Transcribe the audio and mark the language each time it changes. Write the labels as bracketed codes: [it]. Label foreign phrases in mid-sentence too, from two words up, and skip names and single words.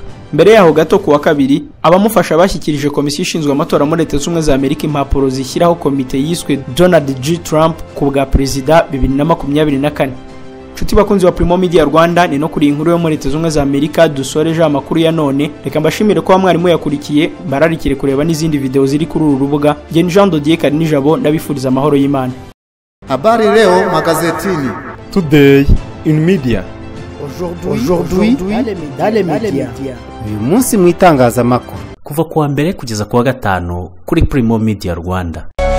[rw] Mbere yaho gato kuwa kabiri abamufasha bashyikirije komisiyo ishinzwe amatora muri Leta Zunze Ubumwe za Amerika impapuro zishyiraho komite yiswe Donald J. Trump ku bwa perezida 2024. Nshuti bakunzi wa Primo Media Rwanda, ni no kuri inkuru yo muri Leta Zunze Ubumwe za Amerika dusoreje amakuru ya none. Reka mbashimire ko mwarimu yakurikiye, bararikire kureba n'izindi video ziri kuri uru rubuga. Jye ni Jean Dodier Karinijabo, ndabifuriza amahoro y'Imana. [sw] Habari leo magazetini. [en] Today in media. [fr] Aujourd'hui dans les médias. [rw] Uyu munsi mu itangazamakuru. kuva kuwa mbere kugeza kuwa gatanu kuri Primo Media Rwanda.